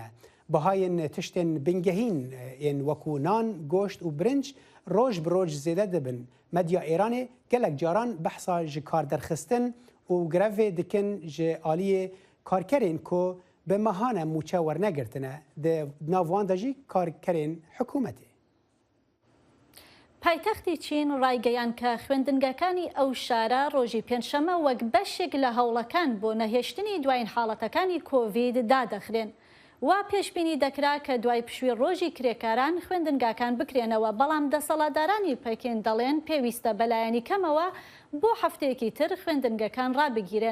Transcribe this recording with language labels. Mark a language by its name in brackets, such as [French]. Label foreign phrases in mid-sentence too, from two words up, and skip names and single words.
[Kurdish] Bihayên tiştên bingehîn yên wekû nan, goşt û birinc roj bi roj zêde dibin. Medya Îranê gelek caran behsa ji karderxistin û grevê dikin ji aliyê karkerên ku bi mehane mûçe wernegirtine di nav wan de jî karkerên hikûmetê. [Central Kurdish] پایتەختی چین ڕایگەیان کە خوێندنگەکانی ئەو شارە ڕۆژی پێنجشەمە وەک بەشێک لە هەوڵەکان بۆ نەهێشتنی دوایین حاڵەتەکانی کۆڤید دادەخرێن. وا پێشبینی دەکرا کە دوای پشووی ڕۆژی کرێکاران خوێندنگاکان بکرێنەوە بەڵام دەسەڵاتدارانی پەکین دەڵێن پێویستە بەلایەنی کەمەوە بۆ هەفتەیەکی تر خوێندنگەکان ڕابگیرێن.